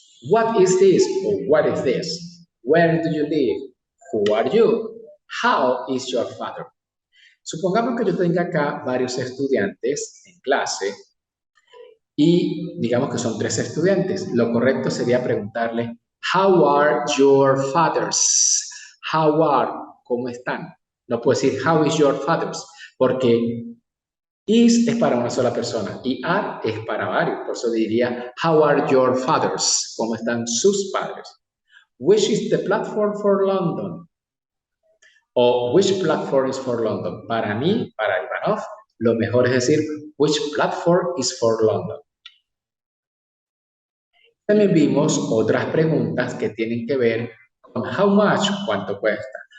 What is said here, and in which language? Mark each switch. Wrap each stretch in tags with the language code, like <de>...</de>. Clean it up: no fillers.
<en>What is this or what is this? Where do you live? Who are you? How is your father?</en> <es>Supongamos que yo tenga acá varios estudiantes en clase y digamos que son 3 estudiantes. Lo correcto sería preguntarle,</es> <en>how are your fathers? How are,</en> <es>¿cómo están? No puedo decir,</es> <en>how is your fathers?</en> <es>Porque is es para una sola persona y are es para varios. Por eso diría,</es> <en>how are your fathers?</en> <es>¿Cómo están sus padres?</es> <en>Which is the platform for London? O which platform is for London?</en> <es>Para mí, para Ivanov, lo mejor es decir</es> <en>which platform is for London.</en> <es>También vimos otras preguntas que tienen que ver con</es> <en>how much,</en> <es>cuánto cuesta.</es>